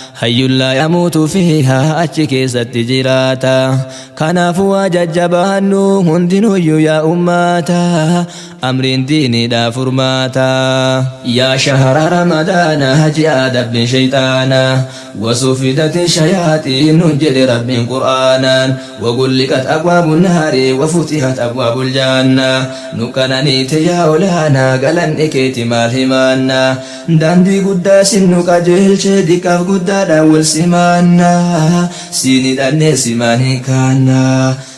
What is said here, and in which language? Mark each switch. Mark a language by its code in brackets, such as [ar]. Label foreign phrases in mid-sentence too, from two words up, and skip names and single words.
[om] Hayyullaa yamuutu fiihaa, achi keessatti jiraata. Kanaafuu waa jajjabaannu, hundinuyyuu yaa ummaata. Amriin diiniidhaa furmaata. [ar] يا شهر رمضان, [om] ji'a dabbi shayxaana, [ar] وصفدت الشياطين، [om] jedhe Rabbiin Qur'aanaan. [ar] وغلقت أبواب النار، وفتحت أبواب الجنة. [om] Nuqananiite yaa olaanaa, galanni keeti maal himaanna? Daandii guddaa sin nu qajeelche, diqqaaf guddaadhaan wal simaanna. Siin hidhannee simaan hin kaanna.